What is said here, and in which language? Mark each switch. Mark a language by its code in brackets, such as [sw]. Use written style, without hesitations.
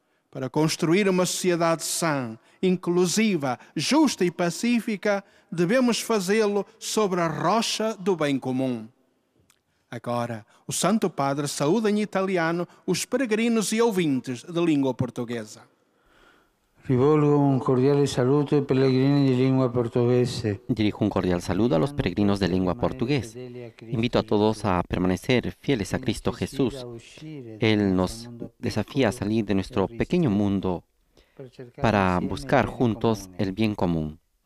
[pt] Para construir uma sociedade sã, inclusiva, justa e pacífica, devemos fazê-lo sobre a rocha do bem comum. Agora, o Santo Padre saúda em italiano os peregrinos e ouvintes de língua portuguesa. [it] Rivolgo un cordiale saluto ai pellegrini di lingua portoghese. [es] Dirijo un cordial saludo a los peregrinos de lengua portugués. Invito a todos a permanecer fieles a Cristo Jesús. Él nos desafía a salir de nuestro pequeño mundo para buscar juntos el bien común.